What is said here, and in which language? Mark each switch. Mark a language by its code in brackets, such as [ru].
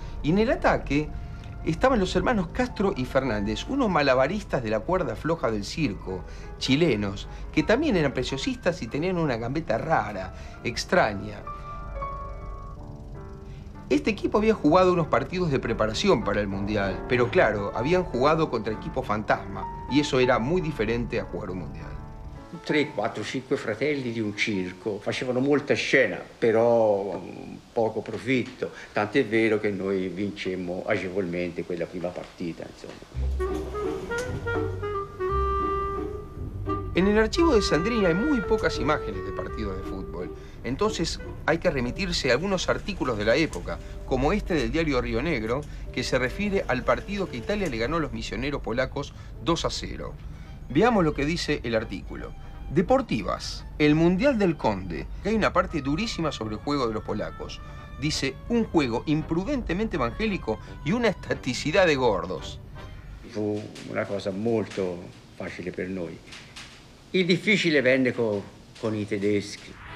[es] Y en el ataque estaban los hermanos Castro y Fernández, unos malabaristas de la cuerda floja del circo, chilenos, que también eran preciosistas y tenían una gambeta rara, extraña. Este equipo había jugado unos partidos de preparación para el Mundial, pero claro, habían jugado contra equipos fantasma, y eso era muy diferente a jugar un Mundial. [it] 3, 4, 5 fratelli di un circo, facevano molta scena, però poco profitto, tant'è vero che noi vincemmo agevolmente quella prima partita, insomma. [es] En el archivo de Sandrini hay muy pocas imágenes de partidos de fútbol, entonces hay que remitirse a algunos artículos de la época, como este del diario Río Negro, que se refiere al partido que Italia le ganó a los misioneros polacos 2-0. Veamos lo que dice el artículo. Deportivas, el Mundial del Conde, que hay una parte durísima sobre el juego de los polacos. Dice, un juego imprudentemente evangélico y una estaticidad de gordos. [it] Fu una cosa molto facile per noi. Il difficile venne con i tedeschi.